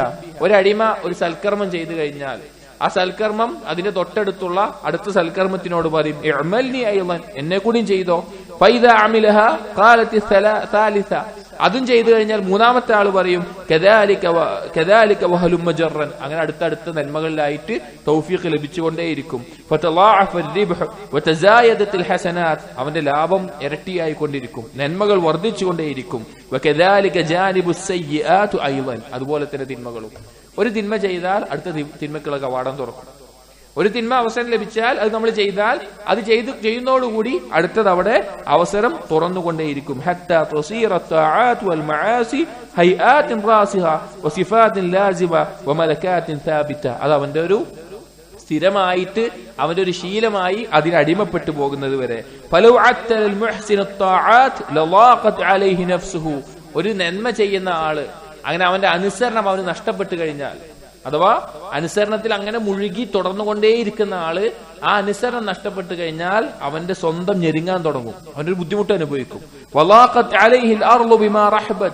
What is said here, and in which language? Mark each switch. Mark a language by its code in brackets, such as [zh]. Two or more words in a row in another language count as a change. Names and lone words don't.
[ml] ഒരു അടിമ ഒരു സൽക്കർമ്മം ചെയ്തു കഴിഞ്ഞാൽ ആ സൽക്കർമ്മം അതിന്റെ തൊട്ടടുത്തുള്ള അടുത്ത സൽക്കർമ്മത്തിനോട് പറയും [ar] اعملني أيضا, [ml] എന്നെ കൂടിയും ചെയ്തോ. [ar] فإذا عملها قالت الثالثة. [ml] അതും ചെയ്തു കഴിഞ്ഞാൽ മൂന്നാമത്തെ ആള് പറയും [ar] كذلك وهلم جرا. [ml] അങ്ങനെ അടുത്തടുത്ത നന്മകളിലായിട്ട് തൗഫീഖ് ലഭിച്ചുകൊണ്ടേയിരിക്കും. [ar] ഫതളാഅഫ الربح وتزايدت الحسنات. [ml] അവന്റെ ലാഭം ഇരട്ടിയായി കൊണ്ടിരിക്കും, നന്മകൾ വർദ്ധിച്ചുകൊണ്ടേയിരിക്കും. [ar] وكذلك جانب السيئات ايضا. [ml] അതുപോലെ തന്നെ തിന്മകളും. ഒരു തിന്മ ചെയ്താൽ അടുത്ത തിന്മക്കുള്ള കവാടം തുറക്കും. ഒരു തിന്മ അവസരം ലഭിച്ചാൽ അത് നമ്മൾ ചെയ്താൽ അത് ചെയ്യുന്നതോടുകൂടി അടുത്തത് അവിടെ അവസരം തുറന്നുകൊണ്ടേയിരിക്കും. [ar] حتى تصير الطاعات والمعاصي هيئات راسخة وصفات لازمة وملكات ثابتة. [ml] അത് അവന്റെ ഒരു സ്ഥിരമായിട്ട് അവന്റെ ഒരു ശീലമായി അതിനടിമപ്പെട്ടു പോകുന്നത് വരെ. [ar] فلو عطل المحسن الطاعات لضاقت عليه نفسه. [ml] ഒരു നന്മ ചെയ്യുന്ന ആള് അങ്ങനെ അവന്റെ അനുസരണം അവന് നഷ്ടപ്പെട്ടു കഴിഞ്ഞാൽ, അഥവാ അനുസരണത്തിൽ അങ്ങനെ മുഴുകി തുടർന്നുകൊണ്ടേയിരിക്കുന്ന ആള് ആ അനുസരണം നഷ്ടപ്പെട്ടു കഴിഞ്ഞാൽ അവന്റെ സ്വന്തം ഞെരുങ്ങാൻ തുടങ്ങും, അവനൊരു ബുദ്ധിമുട്ട് അനുഭവിക്കും. [ar] وضاقت عليه الأرض بما رحبت.